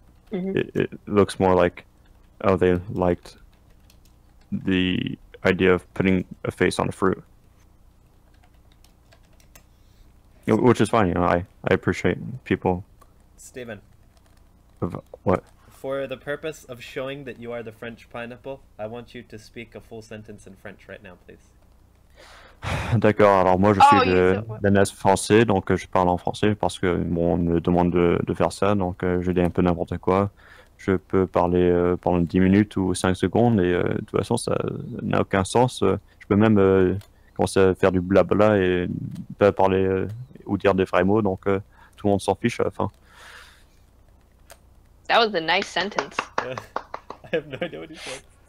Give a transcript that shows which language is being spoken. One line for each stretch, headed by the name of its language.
English: It looks more like, oh, they liked the idea of putting a face on a fruit, you know, which is fine. You know, I appreciate people. Steven. Of what? For the purpose of showing that you are the French pineapple, I want you to speak a full sentence in French right now, please.
French: D'accord, alors moi je suis de naissance français, donc je parle en français parce que bon, on me demande de faire ça, donc je dis un peu n'importe quoi. Je peux parler pendant 10 minutes ou 5 secondes et de toute façon ça n'a aucun sens. Je peux même commencer à faire du blabla et pas parler ou dire des vrais mots, donc tout le monde s'en fiche à la fin.
English: That was a nice sentence. I have no idea what he said.